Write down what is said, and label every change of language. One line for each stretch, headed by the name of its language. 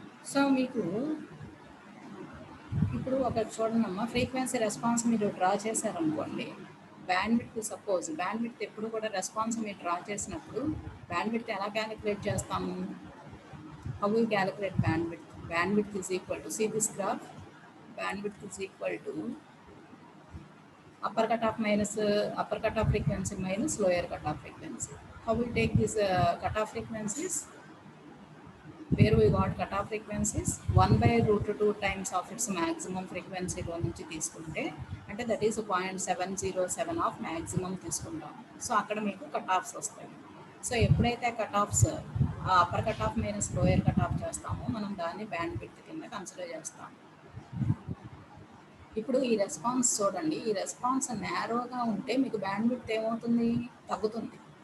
Telugu: So మీకు ఇప్పుడు ఒకటి చూడండి అమ్మా, ఫ్రీక్వెన్సీ రెస్పాన్స్ మీరు డ్రా చేశారనుకోండి, బ్యాండ్విడ్త్ ఎప్పుడు కూడా రెస్పాన్స్ మీరు డ్రా చేసినప్పుడు బ్యాండ్విడ్త్ ఎలా క్యాలిక్యులేట్ చేస్తాము?
English: How we calculate bandwidth is equal to, see this graph, bandwidth is equal to upper cutoff frequency minus lower cutoff frequency. How we take these cutoff frequencies? Where we got cutoff frequencies 1/√2 times of its maximum frequency
Telugu: లో నుంచి తీసుకుంటే అంటే
English: That is 0.707 of maximum తీసుకుంటాం.
Telugu: So అక్కడ మీకు cut offs వస్తాయి. So ఎప్పుడైతే cut offs upper cut off minus lower cut off చేస్తామో మనం దాన్ని బ్యాండ్ విడ్త్ కింద కన్సిడర్ చేస్తాం. ఇప్పుడు ఈ రెస్పాన్స్ చూడండి, ఈ రెస్పాన్స్ నేరోగా ఉంటే మీకు బ్యాండ్విడ్త్ ఏమవుతుంది, తగ్గుతుంది.